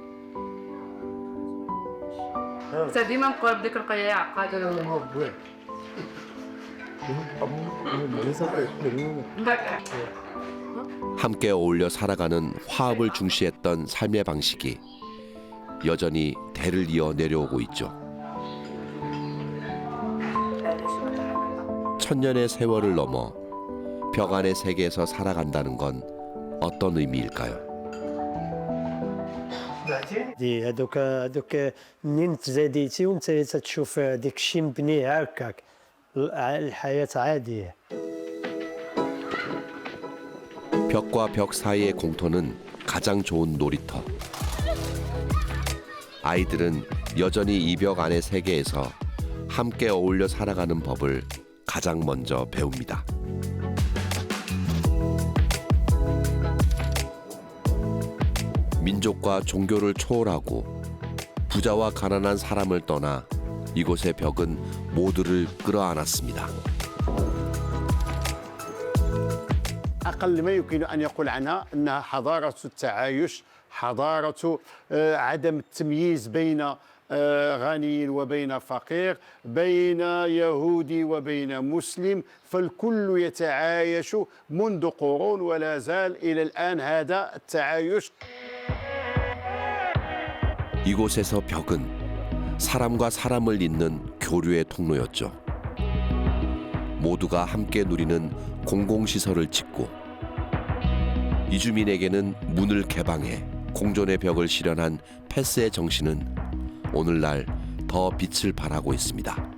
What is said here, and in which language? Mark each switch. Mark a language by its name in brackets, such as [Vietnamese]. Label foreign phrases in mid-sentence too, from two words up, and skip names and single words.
[Korean] 함께 어울려 살아가는 화합을 중시했던 삶의 방식이 여전히 대를 이어 내려오고 있죠. 천년의 세월을 넘어 벽 안의 세계에서 살아간다는 건 어떤 의미일까요? [Arabic] هذوك منين تزاديتي وانت تشوف ديك الشيء مبني هكاك الحياة عادية. [Korean] 벽과 벽 사이의 공터는 가장 좋은 놀이터. 아이들은 여전히 이 벽 안의 세계에서 함께 어울려 살아가는 법을 가장 먼저 배웁니다. 민족과 종교를 초월하고 부자와 가난한 사람을 떠나 이곳의 벽은 모두를 끌어안았습니다. [Arabic] أقل ما يمكن أن يقول عنها أنها حضارة التعايش، حضارة عدم التمييز بين غني وبين فقير، بين يهودي وبين مسلم، فالكل يتعايش منذ قرون ولا زال إلى الآن هذا التعايش. [Korean] 이곳에서 벽은 사람과 사람을 잇는 교류의 통로였죠. 모두가 함께 누리는 공공시설을 짓고 이주민에게는 문을 개방해 공존의 벽을 실현한 패스의 정신은 오늘날 더 빛을 발하고 있습니다.